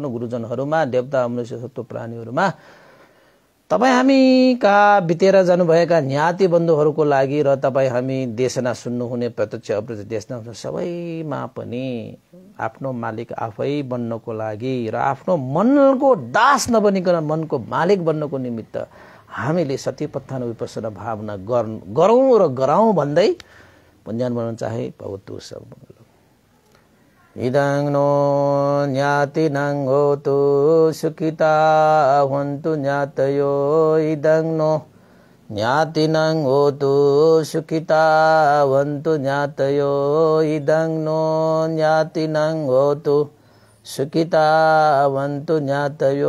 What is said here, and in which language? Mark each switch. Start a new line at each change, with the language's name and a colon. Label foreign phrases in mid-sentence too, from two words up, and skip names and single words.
Nepali: गुरुजनहरूमा, देवता मनुष्य सत्व प्राणीहरूमा, तपाई हामीका बितेर जानुभएका ज्ञाति बन्धुहरूको लागि र तपाई हामी देशना सुन्नुहुने प्रत्यक्ष अप्रत्यक्ष देशना सबैमा पनि आफ्नो मालिक आफै बन्नको लागि र आफ्नो मनको दास नबनिकन मनको मालिक बन्नको निमित्त हामीले सतीपत्थान विपස්සना भावना गरौं र गराउँ भन्दै पुण्यानुमोदन चाहे भगवतु सब
Pali: इदं नो ज्ञातिनं होतु सुखिता हन्तु ज्ञातयो इदं नो ज्ञातिनं होतु सुखिता हन्तु ज्ञातयो इदं नो ज्ञातिनं होतु सुखिता हन्तु ज्ञातयो